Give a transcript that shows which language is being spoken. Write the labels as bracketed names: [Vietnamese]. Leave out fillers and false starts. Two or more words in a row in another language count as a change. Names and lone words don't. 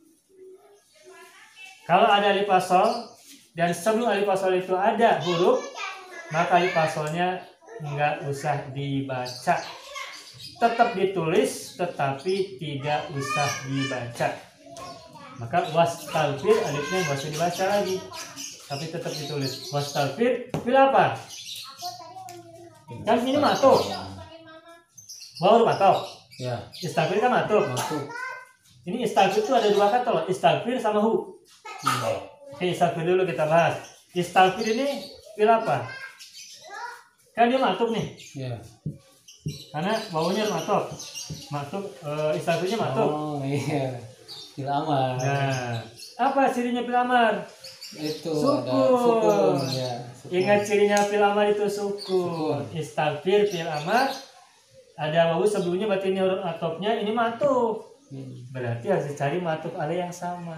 [Indonesian] Kalau ada [Arabic] ألف وصل [Indonesian] dan sebelum [Arabic] ألف وصل [Indonesian] itu ada huruf, maka [Arabic] ألف وصلها [Indonesian] nggak usah dibaca, tetap ditulis tetapi tidak usah dibaca. Maka wastaghfir alifnya nggak usah dibaca lagi, tapi tetap ditulis. [Arabic] واستغفر فعل [Indonesian] apa? Kan ini matuf. [Arabic] واو معطوف. [Indonesian] Ya. Istaghfir kan matuf. Ini istaghfir itu ada dua kata loh, istaghfir sama hu. Oke, istaghfir dulu kita bahas. Istaghfir ini fil apa? Kan dia matuf nih. Ya. Karena wawunya matuf. Istaghfirnya matuf. Oh iya. [Arabic] فعل أمر. [Indonesian] Nah, apa cirinya [Arabic] فعل أمر? [Indonesian] Itu sukun. Ada sukun ya. Sukun. Ingat cirinya [Arabic] فعل أمر [Indonesian] itu sukun. Istaghfir [Arabic] فعل أمر [Indonesian] ada wawu sebelumnya, berarti ini huruf atofnya ini matuf. Berarti harus dicari [Arabic] معطوف عليه [Indonesian] yang sama.